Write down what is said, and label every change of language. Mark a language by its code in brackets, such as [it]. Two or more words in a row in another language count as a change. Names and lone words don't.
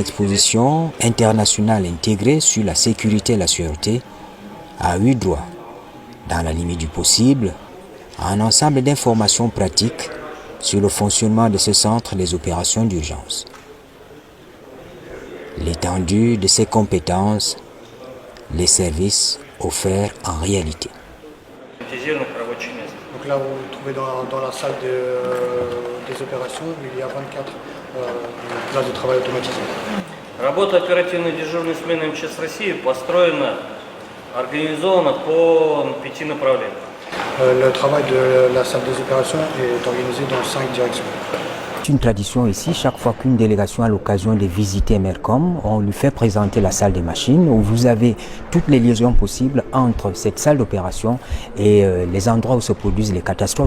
[fr] exposition internationale intégrée sur la sécurité et la sûreté, a eu droit, dans la limite du possible, à un ensemble d'informations pratiques sur le fonctionnement de ce centre des opérations d'urgence, l'étendue de ses compétences, les services offerts en réalité. Donc là, vous vous trouvez dans la salle des opérations où il y a 24 places de travail automatisées. [ru] Работа оперативной дежурной смены МЧС России построена, организована по 5 направлениям. [fr] Le travail de la salle des opérations est organisé dans 5 directions. C'est une tradition ici, chaque fois qu'une délégation a l'occasion de visiter Mercom, on lui fait présenter la salle des machines où vous avez toutes les liaisons possibles entre cette salle d'opération et les endroits où se produisent les catastrophes.